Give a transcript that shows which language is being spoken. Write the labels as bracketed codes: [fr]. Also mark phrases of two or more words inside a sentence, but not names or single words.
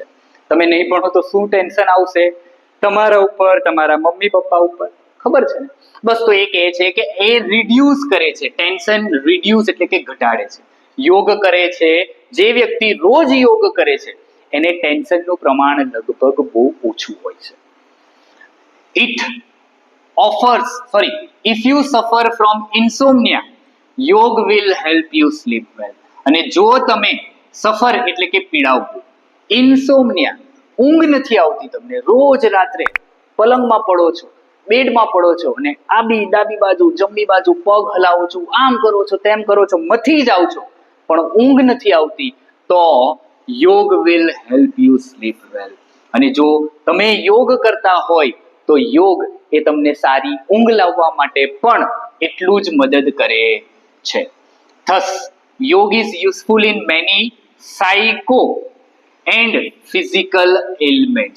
[gu] તમે નહીં ભણો તો શું ટેન્શન આવશે તમારા ઉપર, તમારા મમ્મી પપ્પા ઉપર, ખબર છે ને? બસ તો એ કહે છે કે એ રિડ્યુસ કરે છે. [en] tension reduce [gu] એટલે કે ઘટાડે છે. યોગ કરે છે, જે વ્યક્તિ રોજ યોગ કરે છે, એને ટેન્શનનું પ્રમાણ લગભગ બહુ ઓછું હોય છે. [en] If you suffer from insomnia, યોગ will help you sleep well. [gu] અને જો તમે સફર એટલે કે પીડાવું, ઇન્સોમ્નિયા, ઊંઘ નથી આવતી તમને, રોજ રાત્રે પલંગમાં પડો છો, બેડમાં પડો છો અને ડાબી બાજુ, જમણી બાજુ પગ હલાવો છો, આમ કરો છો, તેમ કરો છો, મથી જાઓ છો, પણ ઊંઘ નથી આવતી, તો યોગ [en] will help you sleep well. [gu] અને જો તમે યોગ કરતા હોય તો યોગ એ તમને સારી ઊંઘ લાવવા માટે પણ એટલું જ મદદ કરે છે. [en] Thus, યોગ is useful in many psycho and physical elements.